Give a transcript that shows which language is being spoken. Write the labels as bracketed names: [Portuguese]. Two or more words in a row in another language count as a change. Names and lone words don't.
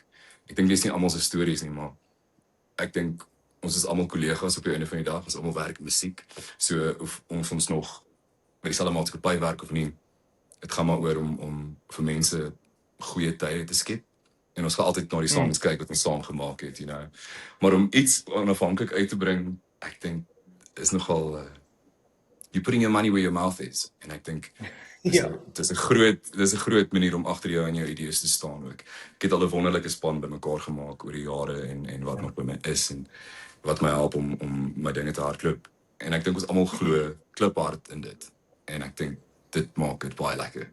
[Afrikaans] Ek dink dis nie almal se stories nie, maar ek dink ons is almal kollegas op die einde van die dag, ons almal werk in musiek. So of ons nog by dieselfde maatskappy werk of nie, dit gaan maar oor om vir mense goeie tye te skep. En ons gaan altyd na die songs kyk wat ons saam gemaak het, [English] you know. [Afrikaans] Maar om iets onafhanklik uit te bring, ek dink is nogal [English] you putting your money where your mouth is. [Afrikaans] En ek dink dis 'n groot manier om agter jou en jou idees te staan ook. Ek het al 'n wonderlike span bymekaar gemaak oor die jare en wat nog by my is en wat my help om my dinge te hardloop. En ek dink ons almal glo kliphard in dit. En ek dink dit maak dit baie lekker.